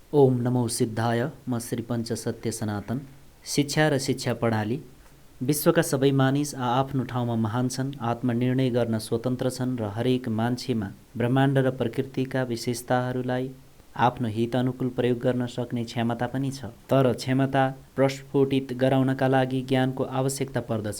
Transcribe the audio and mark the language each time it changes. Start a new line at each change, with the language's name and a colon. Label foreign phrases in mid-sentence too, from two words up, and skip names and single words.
Nepali: ओम नमो सिद्धाय। म श्री पञ्च सत्य सनातन। शिक्षा र शिक्षा प्रणाली। विश्वका सबै मानिस आआफ्नो ठाउँमा महान छन्, आत्मनिर्णय गर्न स्वतन्त्र छन् र हरेक मान्छेमा ब्रह्माण्ड र प्रकृतिका विशेषताहरूलाई आफ्नो हित अनुकूल प्रयोग गर्न सक्ने क्षमता पनि छ। तर क्षमता प्रस्फुटित गराउनका लागि ज्ञानको आवश्यकता पर्दछ।